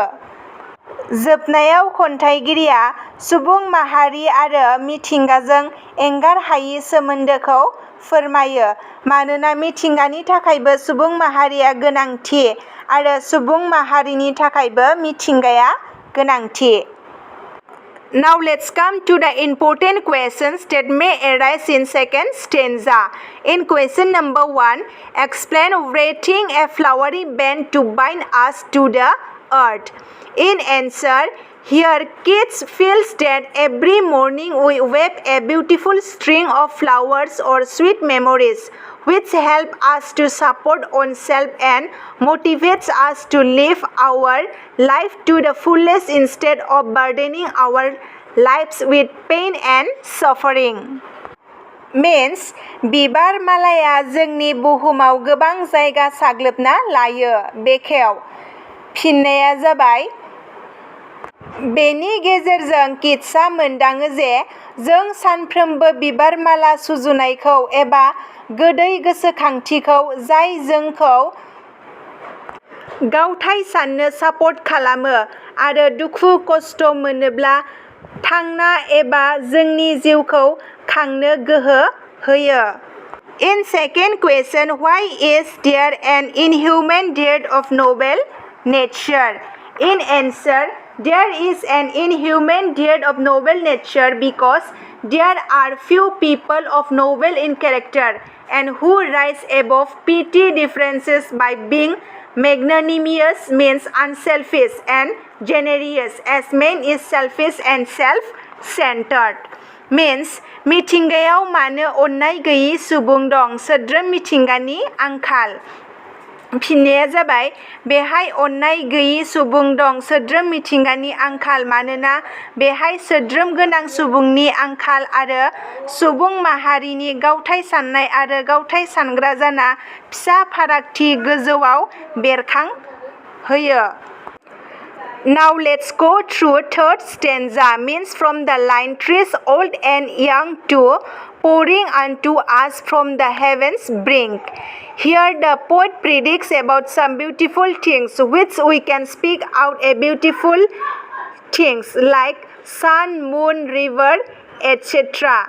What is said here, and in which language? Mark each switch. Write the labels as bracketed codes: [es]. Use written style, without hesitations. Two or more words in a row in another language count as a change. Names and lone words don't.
[brx] जोबनायाव खन्थाइगिरिया सुबुं माहारि आरो मिथिंगाजों एंगार हायै सोमोन्दोखौ फोरमायो, मानोना मिथिंगानि थाखायबो सुबुं माहारिया गोनांथि आरो सुबुं माहारिनि थाखायबो मिथिंगाया गोनांथि। [en] Now let's come to the important questions that may arise in second stanza. In question number 1, explain wrapping a flowery band to bind us to the earth. In answer, here kids feels that every morning we wave a beautiful string of flowers or sweet memories which help us to support ourselves and motivates us to live our life to the fullest instead of burdening our lives with pain and suffering. [brx] Means बिबार मालाया जोंनि बुहुमाव गोबां जायगा साग्लोबना लायो बेखेव फिननाया जाबाय बेनि गेजेरजों किड्सआ मोनदाङो जे जों सानफ्रोमबो बिबार माला सुजुनायखौ एबा गोदै गोसोखांथिखौ जाय जोंखौ गावथाय साननो सापर्ट खालामो आरो दुखु खस्थ' मोनोब्ला थांना एबा जोंनि जिउखौ खांनो गोहो होयो. [en] In second question, why is there an inhuman dearth of noble nature? In answer, there is an inhuman dearth of noble nature because there are few people of noble in character and who rise above petty differences by being magnanimous, means unselfish, and generous, as man is selfish and self-centered. [brx] Means मिथिंगायाव मानो अननाय गैयै सुबुं दं सोद्रोम मिथिंगानि आंखाल. फिननाया जाबाय बेहाय अननाय गैयै सुबुं दं सोद्रोम मिथिंगानि आंखाल मानोना बेहाय सोद्रोम गोनां सुबुंनि आंखाल आरो सुबुं माहारिनि गावथाय साननाय आरो गावथाय सानग्रा जाना फिसा फारागथि गोजौआव बेरखांहोयो. [en] Now let's go through third stanza, means from the line trees old and young too, pouring unto us from the heavens brink. Here the poet predicts about some beautiful things which we can speak out a beautiful things like sun, moon, river, etc.